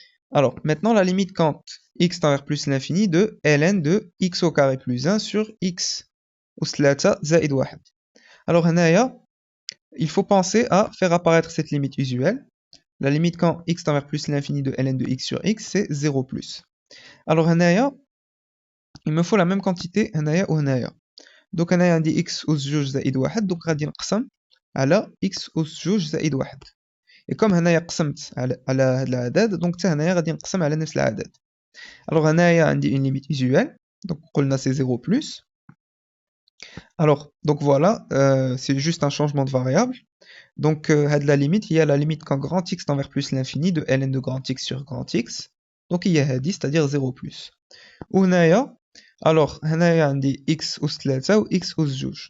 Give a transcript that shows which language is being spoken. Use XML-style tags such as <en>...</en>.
<fr>Alors, maintenant la limite quand x tend vers plus l'infini de ln de x au carré plus 1 sur x ou 3 زائد 1. Alors, il faut penser à faire apparaître cette limite usuelle. La limite quand x tend vers plus l'infini de ln de x sur x, c'est 0 plus. Alors, il me faut la même quantité ou هنايا.</fr> <ar>Donc أنا عندي x أس جوج زائد واحد. Donc غادي نقسم على x أس جوج زائد واحد.</ar> <fr>Et comme</fr> <ar>هنايا قسمت على هاد العدد, donc حتى هنايا غادي نقسم على نفس العدد.</ar> <fr>Alors هنايا عندي une limite usuelle. Donc</fr> <ar>قلنا</ar> <fr>c'est 0 plus. Alors, donc voilà, c'est juste un changement de variable. Donc la limite, il y a la limite quand grand x tend vers plus l'infini de ln de grand x sur grand x. Donc il y a 10, c'est-à-dire 0 plus. Ou alors, هنايا</fr> <ar>عندي x أس 3</ar> <fr>ou x أس جوج.</fr>